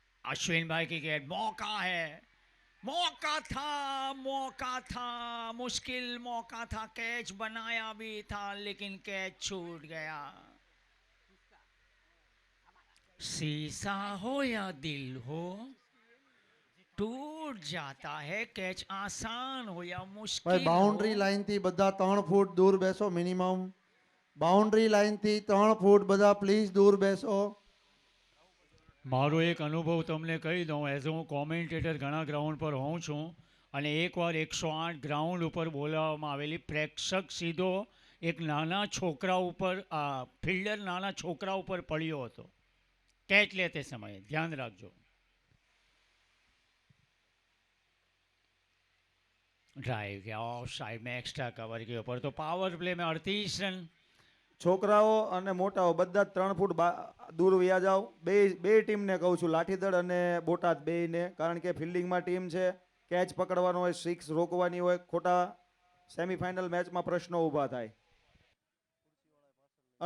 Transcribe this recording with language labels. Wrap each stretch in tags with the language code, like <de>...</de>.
<hi>अश्विन भाई की गेंद, मौका है, मौका था, मुश्किल मौका था, कैच बनाया भी था लेकिन कैच छूट गया। शीशा हो या दिल हो, टूट जाता है, कैच आसान हो या मुश्किल</hi> <gu>ભાઈ બાઉન્ડ્રી हो। લાઈન થી બધા 3 ફૂટ દૂર બેસો મિનિમમ। બાઉન્ડ્રી લાઈન થી 3 ફૂટ બધા પ્લીઝ દૂર બેસો। મારો એક અનુભવ તમને કહી દઉં, એઝ હું કોમેન્ટેટર ઘણા ગ્રાઉન્ડ પર હોઉં છું, અને એકવાર 108 ગ્રાઉન્ડ ઉપર બોલાવવામાં આવેલી, પ્રેક્ષક સીધો એક નાના છોકરા ઉપર, ફિલ્ડર નાના છોકરા ઉપર પડ્યો હતો કેચ લેતે સમયે, ધ્યાન રાખજો।</gu> <hi>ड्राइव किया, ऑफ साइड में एक्स्ट्रा कवर के ऊपर, तो पावर प्ले में 38 रन।</hi> <gu>છોકરાઓ અને મોટાઓ બધા જ 3 ફૂટ દૂર વયા જાઓ। બે ટીમને કહું છું, લાઠીદળ અને બોટાદ બેયને, કારણ કે ફિલ્ડિંગમાં ટીમ છે, કેચ પકડવાનો હોય, 6 રોકવાની હોય, ખોટા સેમીફાઇનલ મેચમાં પ્રશ્નો ઊભા થાય।</gu>